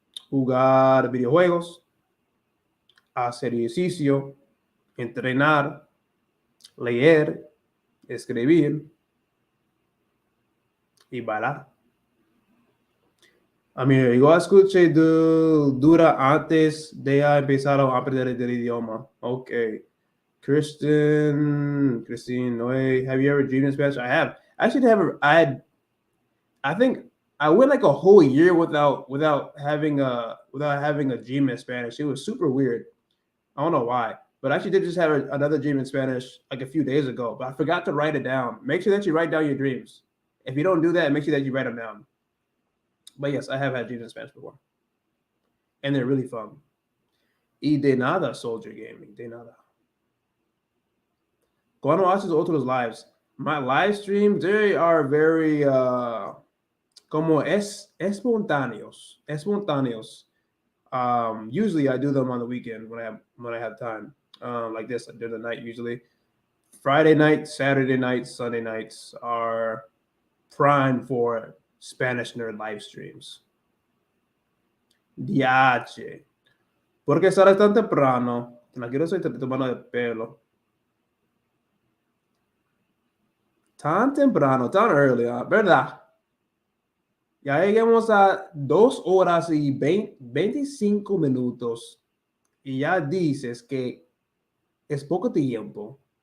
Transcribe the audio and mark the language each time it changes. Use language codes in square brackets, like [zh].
[es] Jugar videojuegos, hacer ejercicio, entrenar, leer, escribir y bailar. Amigo, yo escuché dura antes de empezar a aprender el idioma. Ok. [en] Christine, Noe, have you ever dreamed in Spanish? I have. Actually, I think I went like a whole year without having a dream in Spanish. It was super weird. I don't know why, but I actually did just have another dream in Spanish like a few days ago, but I forgot to write it down. Make sure that you write down your dreams. If you don't do that, make sure that you write them down. But yes, I have had dreams in Spanish before, and they're really fun. [es] Y de nada, Soldier Gaming, de nada. Cuando haces otros lives, [en] my live streams, they are very [es] como espontaneos. [en] Usually I do them on the weekend when I have time. Like this, during the night usually. Friday night, Saturday nights, Sunday nights are prime for Spanish Nerd live streams. [es] Diache. ¿Por qué sales tan temprano? No quiero ser tu mano de pelo. Tan temprano, tan [en] early, [es] ¿verdad? Ya llegamos a 2 horas y 25 minutos y ya dices que es poco tiempo.